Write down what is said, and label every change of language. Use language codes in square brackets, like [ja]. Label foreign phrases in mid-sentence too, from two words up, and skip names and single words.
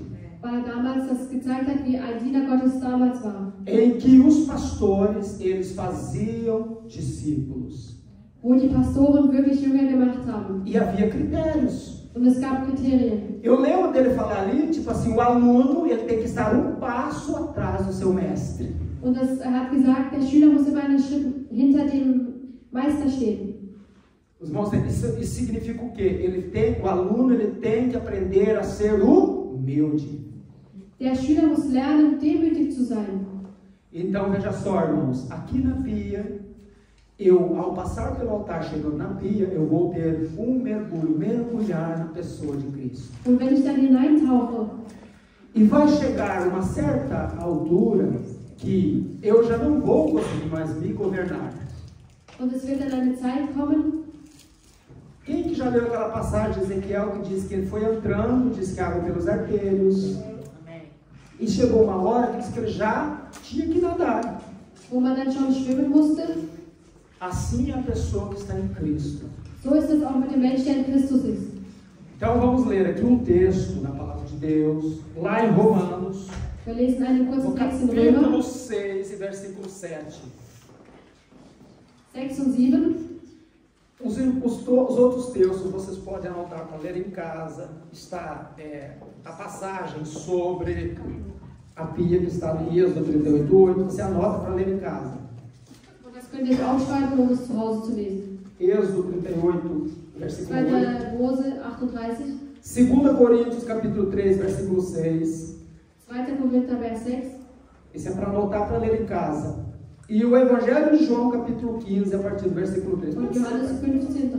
[de] Weil er damals das gezeigt hat, wie ein Diener Gottes damals war. [pt] Em que os pastores, eles faziam discípulos. [de] Wo die Pastoren wirklich Jünger gemacht haben. [pt] E havia critérios. [de] Und es gab Kriterien. [pt] Eu lembro dele falar ali, tipo assim, o aluno, ele tem que estar um passo atrás do seu mestre. [de] Und er hat gesagt, der Schüler muss immer einen Schritt hinter dem Meister stehen. [pt] Os irmãos, isso significa o quê? O aluno ele tem que aprender a ser humilde. [de] Der Schüler muss lernen, demütig zu sein. [pt] Então, veja só, irmãos, aqui na pia, ao passar pelo altar, chegando na pia, eu vou ter um mergulhar na pessoa de Cristo. [de] Und wenn ich dann hineintauche, [pt] E vai chegar uma certa altura que eu já não vou conseguir mais me governar. [de] Und es wird dann eine Zeit kommen. [pt] Quem que já leu aquela passagem de Ezequiel que diz que ele foi entrando, diz que água pelos artérios. E chegou uma hora que diz que ele já tinha que nadar. [de] Wo man dann schon schwimmen musste. [pt] Assim é a pessoa que está em Cristo. [de] So ist es auch mit dem Menschen, der in Christus ist. [pt] Então vamos ler aqui um texto na palavra de Deus, lá em Romanos, [de] Wir lesen einen kurzen [pt] no [de] Text in [pt] capítulo [de] Römer [pt] 6, versículo 7. [de] 6 und 7. [pt] Os outros textos vocês podem anotar para ler em casa. Está a passagem sobre a pia que está ali, Êxodo 38:8. Você anota para ler em casa. [de] Und das könnt ihr aufschreiben, um es zu Hause zu lesen. [pt] Êxodo 38, versículo 8. [de] 2. Mose 38. [pt] 2 Coríntios, capítulo 3, versículo 6. [de] 2. Korinther, Vers 6. [pt] Isso é para anotar para ler em casa. E o Evangelho de João, capítulo 15, a partir do versículo 3. [de] Und Johannes 15, 3.